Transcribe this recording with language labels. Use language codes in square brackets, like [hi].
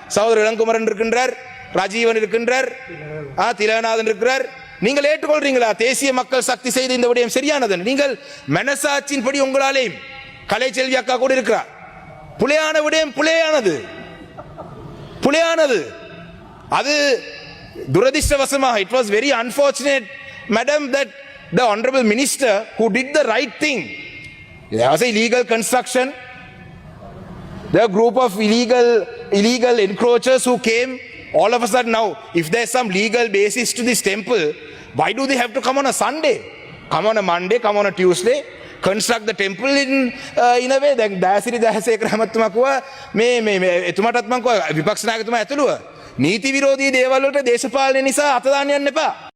[ta] சகோதரர் இளங்குமரன் இருக்கின்றார், ராஜீவன் இருக்கின்றார், திலகநாதன் இருக்கிறார். நீங்கள் ஏற்றுக்கொள்றீங்களா தேசிய மக்கள் சக்தி செய்த இந்த விடயம் சரியானது? நீங்கள் மனசாட்சியின் படி உங்களாலே, கலை செல்வி அக்கா கூட இருக்கிறார், புலையான விடயம் புலையானது, புலையானது. அது துரதிர்ஷ்டவசமாக, [en] it was very unfortunate madam that the honorable minister who did the right thing, there was a illegal construction, there are a group of illegal encroachers who came. All of a sudden now, if there's some legal basis to this temple, why do they have to come on a Sunday? Come on a Monday, come on a Tuesday, construct the temple in a way. [si] දැන් දයාසිරි දහසේකර මහත්මයා කිව්වා මේ එතුමාටත් මම කිව්වා විපක්ෂ නායකතුමා ඇතුළුව නීති විරෝධී දේවල් වලට දේශපාලනය නිසා අත දාන්න යන්න එපා.